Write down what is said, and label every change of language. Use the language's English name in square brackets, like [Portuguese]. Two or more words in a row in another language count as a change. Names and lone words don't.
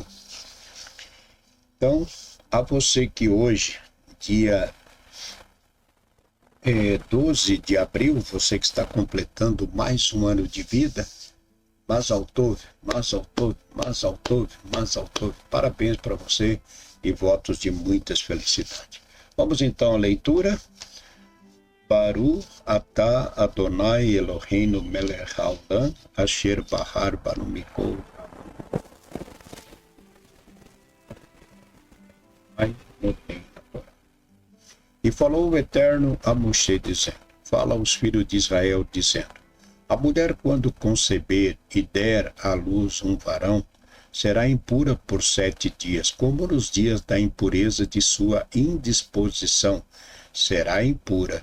[Portuguese] Então, a você que hoje, dia 12 de abril, você que está completando mais um ano de vida, [Hebrew] מזל טוב, מזל טוב, מזל טוב, מזל טוב. [Portuguese] Parabéns para você e votos de muitas felicidades. Vamos então à leitura. [Hebrew] ברוך אתה אדוני אלוהינו מלך העולם אשר בחר בנו מכל. [Portuguese] E falou o Eterno a Moshe dizendo: fala aos filhos de Israel dizendo: a mulher, quando conceber e der à luz um varão, será impura por 7 dias, como nos dias da impureza de sua indisposição, será impura.